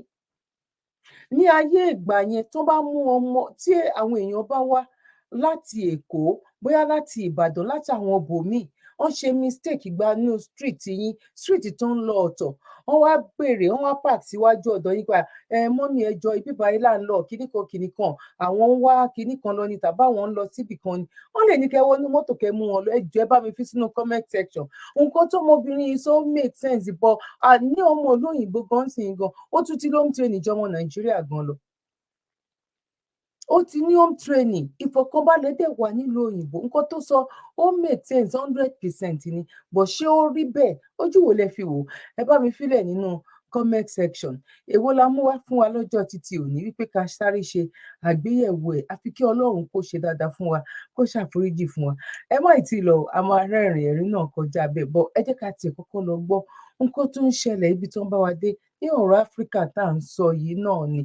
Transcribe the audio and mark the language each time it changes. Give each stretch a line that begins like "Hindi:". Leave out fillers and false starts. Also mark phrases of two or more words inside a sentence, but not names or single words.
Yoruba: Ní ayé ìgbà yẹn tó bá mú ọmọ, tí àwọn èèyàn bá wá láti Èkó, bóyá láti Ìbàdàn, láti àwọn ibòmíì, wọ́n ṣe mistake gba inú street yín, street tó ń lọ ọ̀tọ̀, wọ́n wá béèrè, wọ́n wá park síwájú ọ̀dọ̀ yín pa mọ́mì ẹ jọ̀ọ́ ibi báyìí là ń lọ kinní kan, àwọn ń wá kinní kan lọ ni tàbí àwọn ń lọ síbì kan ni, wọ́n lè ní kẹ́ wọnú mọ́tò kẹ́ mú wọn lọ, ẹ jọ̀ọ́ ẹ bá mi fi sínú
English: comment section.
Yoruba: Nǹkan tó ọmọbìnrin yìí so
English: make sense,
Yoruba: but ní ọmọ olóyìnbó gan sì ń gan, ó tún ti
English: home training
Yoruba: jọmọ Nàìjíríà gan lọ. Ó ti ní
English: home training,
Yoruba: ìfọ̀kànbalẹ̀ dẹ̀ wà nílùú òyìnbó. Nǹkan tó sọ ó
English: make sense
Yoruba: 100% ni, but ṣé ó rí bẹ́ẹ̀? Ojú wo lẹ fi wò? Ẹ bá mi fílẹ̀ nínú
English: comment section.
Yoruba: Èwo la mú wá fún wa lọ́jọ́ títí òní wípé ká sáré ṣe àgbéyẹ̀wò ẹ̀, àfi kí Ọlọ́run kó ṣe dáadáa fún wa, kó ṣàforíjì fún wa. Ẹ má ì tí lọ, a máa rẹ́rìn ẹ̀rín náà kọjá bẹ́ẹ̀, but ẹ jẹ́ ká tiẹ̀ kọ́kọ́ lọ gbọ́ nǹkan tó ń ṣẹlẹ̀ ibi tó ń bá wa dé ní ọ̀rọ̀ Áfíríkà tá à ń sọ yìí náà ni.